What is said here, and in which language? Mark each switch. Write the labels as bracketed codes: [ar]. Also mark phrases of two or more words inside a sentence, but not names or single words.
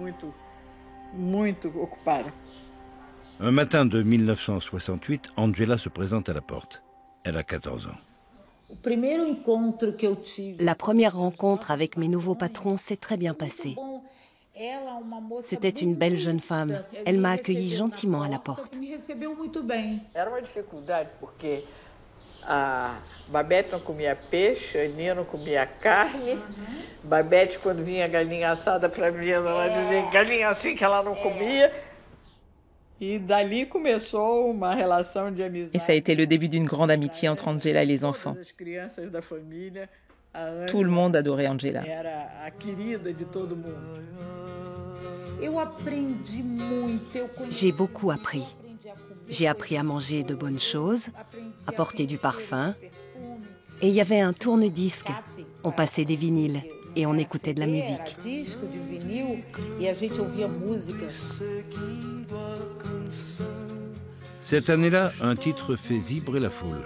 [fr] Un matin de 1968, Angela se présente à la porte. Elle a 14 ans. La première rencontre avec mes nouveaux patrons s'est très bien passée. C'était une belle jeune femme. Elle m'a accueillie gentiment à la porte. [pt] Babette não comia peixe, a Aninha não comia carne. Babette, quando vinha galinha assada para mim, ela dizia galinha assim que ela não comia. E dali começou uma relação de amizade. [fr] Et ça a été le début d'une grande amitié entre Angela et les enfants. Tout le monde adorait Angela. [pt] Era a querida de todo mundo. [fr] J'ai beaucoup appris. J'ai appris à manger de bonnes choses, à porter du parfum. Et il y avait un tourne-disque. On passait des vinyles et on écoutait de la musique. Cette année-là, un titre fait vibrer la foule.